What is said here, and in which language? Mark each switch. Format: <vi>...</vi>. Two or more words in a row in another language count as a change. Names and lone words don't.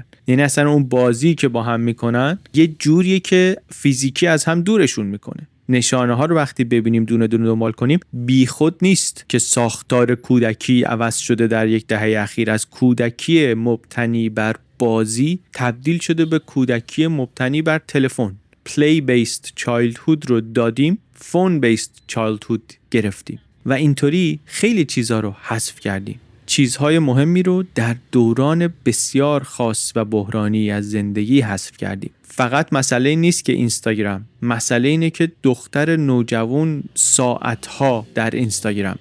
<fa>یعنی اصلا اون بازی که با هم میکنن یه جوریه که فیزیکی از هم دورشون میکنه. نشانه ها رو وقتی ببینیم دونه دونه دنبال کنیم بی خود نیست که ساختار کودکی عوض شده در یک دهه اخیر. از کودکی مبتنی بر بازی تبدیل شده به کودکی مبتنی بر تلفن.</fa> <en>play based childhood</en> <fa>رو دادیم،</fa> <en>phone based childhood</en> <fa>گرفتیم و اینطوری خیلی چیزا رو حذف کردیم. چیزهای مهمی رو در دوران بسیار خاص و بحرانی از زندگی حذف کردیم. فقط مسئله نیست که اینستاگرام، مسئله اینه که دختر نوجوان ساعتها در اینستاگرام.</fa>